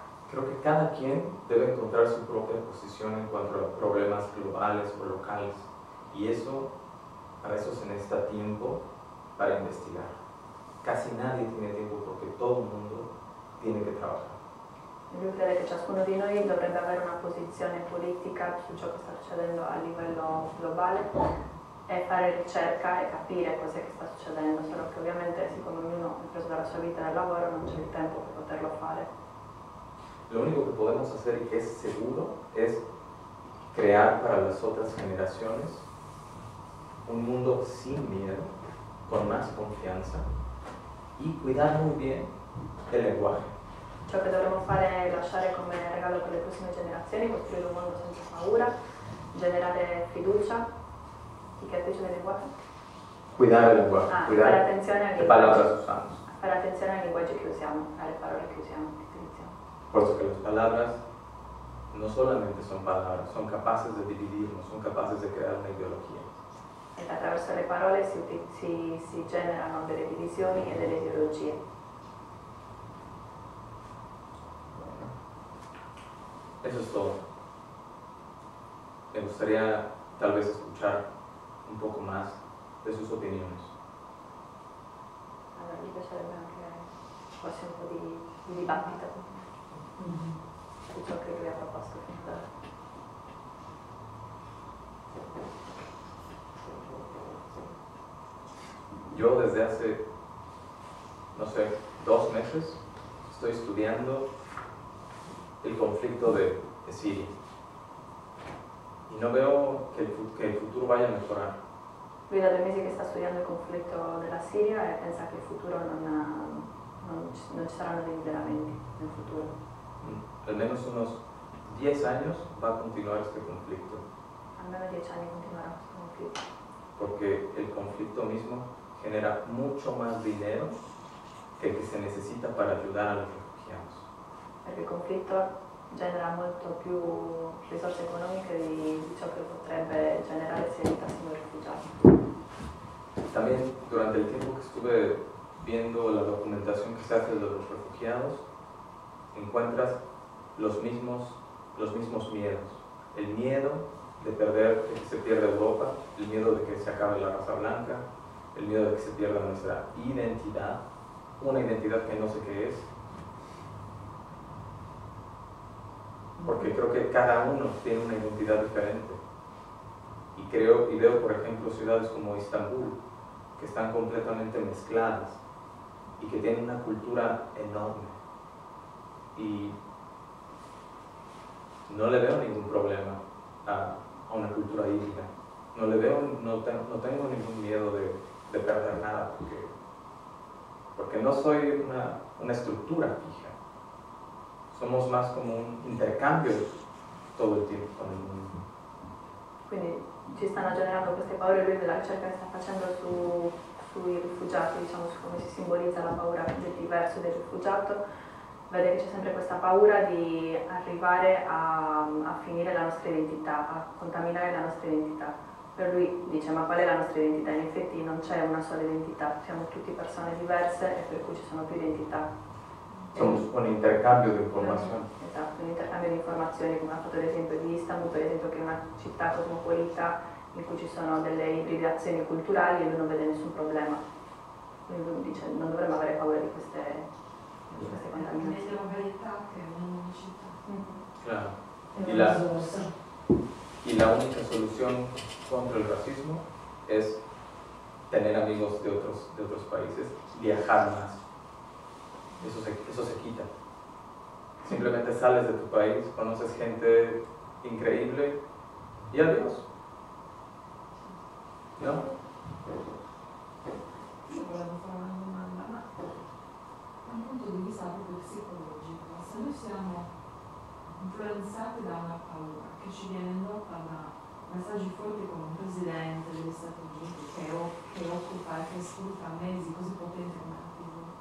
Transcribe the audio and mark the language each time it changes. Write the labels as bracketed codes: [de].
[es] Creo que cada quien debe encontrar su propia posición en cuanto a problemas globales o locales, y para eso se necesita tiempo para investigar. Casi nadie tiene tiempo porque todo el mundo tiene que trabajar. [it] Lui crede che ciascuno di noi dovrebbe avere una posizione politica su ciò che sta succedendo a livello globale e fare ricerca e capire cosa che sta succedendo, solo che ovviamente siccome ognuno è preso dalla sua vita e dal lavoro non c'è il tempo per poterlo fare. [es] Lo único que podemos hacer y que es seguro es crear para las otras generaciones un mundo sin miedo, con más confianza, y cuidar muy bien el lenguaje. [it] Ciò che dovremmo fare è lasciare come regalo per le prossime generazioni, costruire un mondo senza paura, generare fiducia. [es] ¿Y qué has dicho del lenguaje? Cuidar el lenguaje, cuidar [it] fare attenzione al [es] qué palabras [it] linguaggio. [es] usamos. [it] Fare attenzione ai linguaggi che usiamo, alle parole che usiamo, che utilizziamo. [es] Puesto que las palabras no solamente son palabras, son capaces de dividirnos, son capaces de crear una ideología. [it] E attraverso le parole si generano delle divisioni e delle ideologie. [es] Eso es todo. Me gustaría tal vez escuchar un poco más de sus opiniones. [it] Allora, mi piacerebbe anche forse un po' di dibattito su ciò che lui ha proposto fino ad ora. [es] Yo desde hace, no sé, 2 meses estoy estudiando el conflicto de Siria y no veo que el futuro vaya a mejorar. [it] Lui da 2 mesi che sta studiando il conflitto della Siria e pensa che il futuro non ci saranno dei miglioramenti nel futuro. [es] Al menos unos 10 años va a continuar este conflicto. [it] Almeno 10 anni continuerà questo conflitto. [es] Porque el conflicto mismo genera mucho más dinero que el que se necesita para ayudar a los refugiados. [it] Perché il conflitto genera molto più risorse economiche di ciò che potrebbe generare se aiutassimo i rifugiati. [es] También durante el tiempo que estuve viendo la documentación que se hace de los refugiados, encuentras los mismos miedos. El miedo de perder, de que se pierda Europa, el miedo de que se acabe la raza blanca, el miedo de que se pierda nuestra identidad, una identidad que no sé qué es. Porque creo que cada uno tiene una identidad diferente. Y veo, por ejemplo, ciudades como Estambul, que están completamente mezcladas y que tienen una cultura enorme. Y no le veo ningún problema a una cultura híbrida. No tengo ningún miedo de perder nada, porque no soy una estructura fija. Somos más como un intercambio todo el tiempo con el mundo. [it] Quindi ci stanno generando queste paure, lui della ricerca che sta facendo sui rifugiati, diciamo, su come si simbolizza la paura del diverso e del rifugiato, vede che c'è sempre questa paura di arrivare a finire la nostra identità, a contaminare la nostra identità. Per lui dice, ma qual è la nostra identità? In effetti non c'è una sola identità, siamo tutti persone diverse e per cui ci sono più identità. [es] Somos un intercambio [it] di informazioni. Esatto, un intercambio di informazioni, come ha fatto l'esempio di Istanbul, per esempio, che è una città cosmopolita in cui ci sono delle ibridazioni culturali e lui non vede nessun problema. Quindi lui dice, non dovremmo avere paura di queste contaminazioni. Meglio la varietà che un'unicità. [es] Claro. [it] È [es] Y la única solución contra el racismo es tener amigos de otros países, viajar más. Eso se quita. Simplemente sales de tu país, conoces gente increíble y adiós. ¿No? [it] Io volevo fare una domanda, ma da un punto di vista proprio psicologico, se noi siamo influenzati da una paura che ci viene indotta da messaggi forti come un presidente degli Stati Uniti che occupa e che sfrutta mezzi così potenti come la TV,